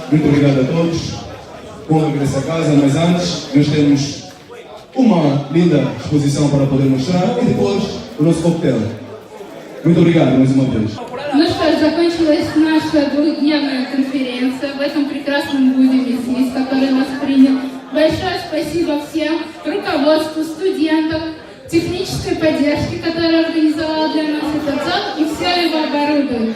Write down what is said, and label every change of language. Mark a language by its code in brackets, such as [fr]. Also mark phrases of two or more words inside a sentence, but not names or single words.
[pt] Muito obrigado a todos. Bom regresso a casa, mas antes nós temos uma linda exposição para poder mostrar e depois o nosso coquetel. Muito obrigado mais uma vez. [ru] Нужно закончилась наша двухдневная конференция. В этом прекрасном гуде МИСИС, который нас принял. Большое спасибо всем, руководству, студентам, технической поддержке, которая организовала для нас этот зал и все его оборудование.